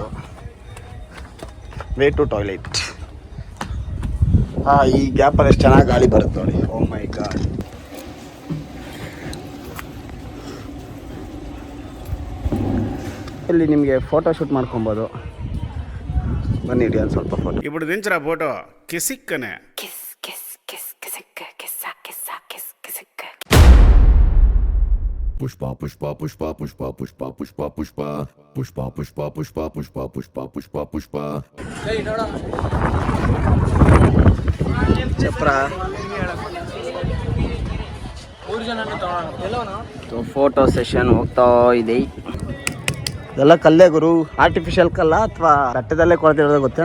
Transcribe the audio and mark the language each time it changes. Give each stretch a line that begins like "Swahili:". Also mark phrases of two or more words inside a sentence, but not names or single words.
English: Way to toilet.
Kannada: ಈ ಗ್ಯಾಪಲ್ಲಿ ಎಷ್ಟು ಚೆನ್ನಾಗಿ ಗಾಳಿ ಬರುತ್ತೆ ನೋಡಿ.
English: Oh my God.
Kannada: ಇಲ್ಲಿ ನಿಮಗೆ
English: photo shoot
Kannada: ಮಾಡ್ಕೊಬೋದು. ಬನ್ನಿ ಇಡಿ ಒಂದು ಸ್ವಲ್ಪ ಫೋಟೋ.
Telugu: ఇప్పుడు దించరా ఫోటో కిసిక్కనే పుష్ప పుష్ప పుష్ప పుష్ప పుష్ప పుష్ప పుష్ప పుష్ప పుష్ప పుష్ప పుష్ప పుష్ప పుష్ప పుష్ప
Kannada: ಚಪ್ರ.
English: photo session
Kannada: ಹೋಗ್ತಾ ಇದೆ. ಇದೆಲ್ಲ ಕಲ್ಲೇ ಗುರು, ಆರ್ಟಿಫಿಷಿಯಲ್ ಕಲ್ಲ ಅಥವಾ ಬೆಟ್ಟದಲ್ಲೇ ಕೊಡ್ತಿರೋದು ಗೊತ್ತಿಲ್ಲ.